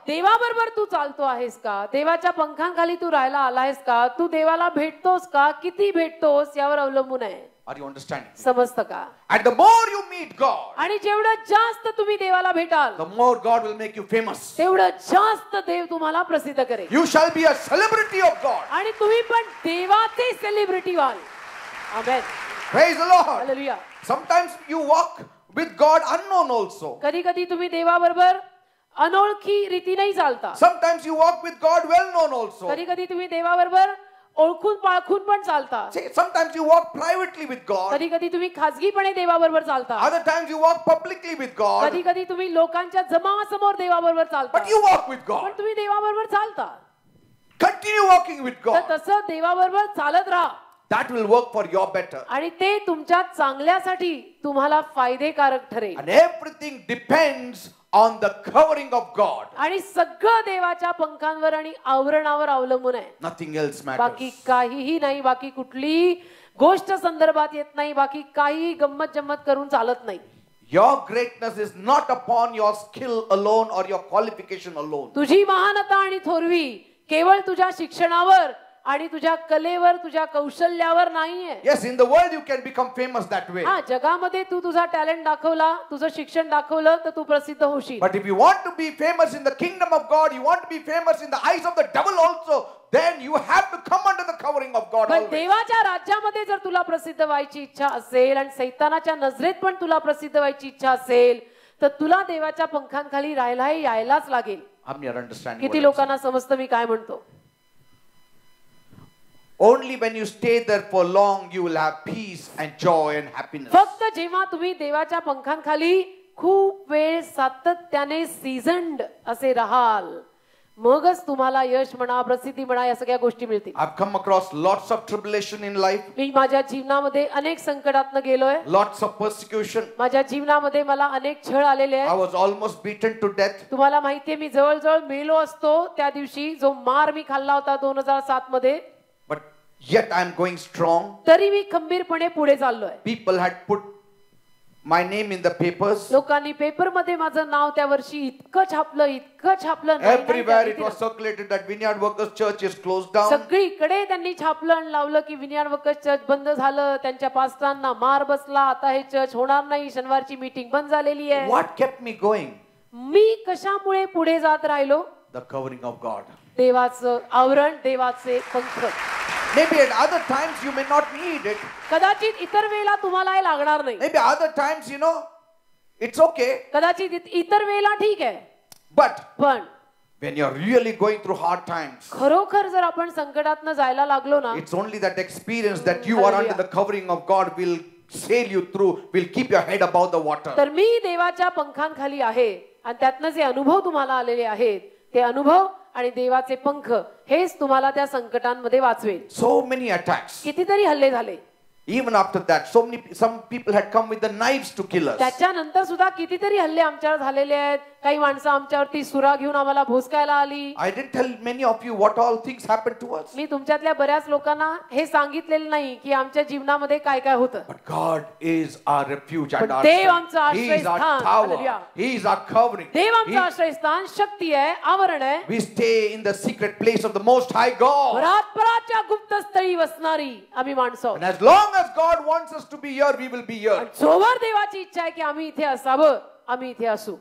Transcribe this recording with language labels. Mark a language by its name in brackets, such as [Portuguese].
[Marathi] देवाबरोबर तू चालतो आहेस का? देवाच्या पंखांखाली तू राहायला आलायस का? तू देवाला भेटतोस का? किती भेटतोस यावर अवलंबून आहे. [English] Are you understanding? [Marathi] समजतं का? [English] And the more you meet God, [Marathi] आणि जेवढं जास्त तुम्ही देवाला भेटाल, [English] the more God will make you famous. [Marathi] तेवढं जास्त देव तुम्हाला प्रसिद्ध करेल. [English] You shall be a celebrity of God. [Marathi] आणि तुम्ही पण देवाचे सेलिब्रिटी व्हाल. आमेन. [English] Praise the Lord. [Marathi] Hallelujah. [English] Sometimes you walk with God unknown also. [Marathi] कधी कधी तुम्ही देवाबरोबर अनोळखी रीतीने चालता. [English] Sometimes you walk with God well known also. [Marathi] कधी कधी तुम्ही देवाबरोबर ओळखून पाळखून पण चालता. [English] Sometimes you walk privately with God. [Marathi] कधी कधी तुम्ही खाजगीपणे देवाबरोबर चालता. [English] Other times you walk publicly with God. [Marathi] कधी कधी तुम्ही लोकांच्या जमावासमोर देवाबरोबर चालता. [English] But you walk with God. [Marathi] पण तुम्ही देवाबरोबर चालता. [English] Continue walking with [Marathi] तर [English] God. [Marathi] तसं देवाबरोबर चालत राहा. [English] That will work for your better. [Marathi] आणि ते तुमच्या चांगल्यासाठी तुम्हाला फायदेकारक ठरेल. [English] And everything depends on the covering of God. [Marathi] आणि सगळं देवाच्या पंखांवर आणि आवरणावर अवलंबून आहे. [English] Nothing else [Marathi] बाकी [English] matters. [Marathi] काहीही नाही, बाकी कुठलीही गोष्ट संदर्भात येत नाही, बाकी काही गंमत जम्मत करून चालत नाही. [English] Your greatness is not upon your skill alone or your qualification alone. [Marathi] तुझी महानता आणि थोरवी केवळ तुझ्या शिक्षणावर आणि तुझ्या कलेवर, तुझ्या कौशल्यावर नाहीये. [English] Yes, in the world you can become famous that way. [Marathi] हा, जगामध्ये तू तुझा टॅलेंट दाखवला, तुझं शिक्षण दाखवलं तर तू प्रसिद्ध होशील. [English] But if you want to be famous in the kingdom of God, you want to be famous in the eyes of the devil also, then you have to come under the covering of God [Marathi] पण [English] always. [Marathi] देवाच्या राज्यामध्ये जर तुला प्रसिद्ध व्हायची इच्छा असेल आणि सैतानाच्या नजरेत पण तुला प्रसिद्ध व्हायची इच्छा असेल तर तुला देवाच्या पंखांखाली राहायला यायलाच लागेल. किती लोकांना समजतं मी काय म्हणतो? [English] Only when you stay there for long you will have peace and joy and happiness. [Marathi] फक्त जेव्हा तुम्ही देवाच्या पंखांखाली खूप वेळ सातत्याने सीझन्ड असे राहाल मगच तुम्हाला यश म्हणा, प्रसिद्धी म्हणा या सगळ्या गोष्टी मिळतील. [English] I've come across lots of tribulation in life. [Marathi] मी माझ्या जीवनामध्ये अनेक संकटातनं गेलोय. [English] Lots of persecution. [Marathi] माझ्या जीवनामध्ये मला अनेक छळ आलेले आहेत. [English] I was almost beaten to death. [Marathi] तुम्हाला माहितीये मी जवळजवळ मेलो असतो त्या दिवशी. जो मार मी खाल्ला होता 2007 मध्ये. [English] But yet I am going strong. [Marathi] तरी मी खंबीरपणे पुढे चाललोय. [English] People had put my name in the papers. [Marathi] लोकांनी पेपर मध्ये माझं नाव त्या वर्षी इतकं छापलं [English] Everywhere it was circulated that Vineyard Workers Church is closed down. [Marathi] सगळीकडे त्यांनी छापलं आणि लावलं की विनियार्ड वर्कर्स चर्च बंद झालं, त्यांच्या पास्टरांना मार बसला, आता हे चर्च होणार नाही, शनिवारची मीटिंग बंद झालेली आहे. [English] What kept me going? [Marathi] मी कशामुळे पुढे जात राहिलो? [English] The covering of God. [Marathi] देवाचं आवरण, देवाचे पंख. [English] Maybe at other times you may not need it. [Marathi] कदाचित इतर वेळेला तुम्हाला हे लागणार नाही. [English] Maybe other times, it's okay. [Marathi] कदाचित इतर वेळेला ठीक आहे. पण [English] when you're really going through hard times, [Marathi] खरोखर जर आपण संकटातनं जायला लागलो ना, [English] it's only that experience that you are under the covering of God will sail you through, will keep your head above the water. [Marathi] तर मी देवाच्या पंखांखाली आहे आणि त्यातनं जे अनुभव तुम्हाला आलेले आहेत ते अनुभव आणि देवाचे पंख हेच तुम्हाला त्या संकटांमध्ये वाचवेल. [English] So many attacks. [Marathi] कितीतरी हल्ले झाले. [English] Even after that, some people had come with the knives to kill us. [Marathi] त्याच्यानंतर सुद्धा कितीतरी हल्ले आमच्यावर झालेले आहेत. काही माणसं आमच्यावरती सुरा घेऊन आम्हाला भोसकायला आली. [English] I didn't tell many of you what all things happened to us. [Marathi] मी तुमच्यातल्या बऱ्याच लोकांना हे सांगितलेलं नाही की आमच्या जीवनामध्ये काय काय होतं. [English] But God is our refuge and our [Marathi] देव आमचं [English] strength. He is our [Marathi] आश्रयस्थान. [English] tower. He is our covering. [Marathi] देव आमचं आश्रयस्थान, शक्ती आहे, आवरण आहे. [English] We stay in the secret place of the Most High God. [Marathi] परात्पराच्या गुप्त स्थळी वसणारी आम्ही माणसं. [English] And as long as God wants us to be here, we will be here. [Marathi] जोवर देवाची इच्छा आहे की आम्ही इथे असावं, आम्ही इथे असू.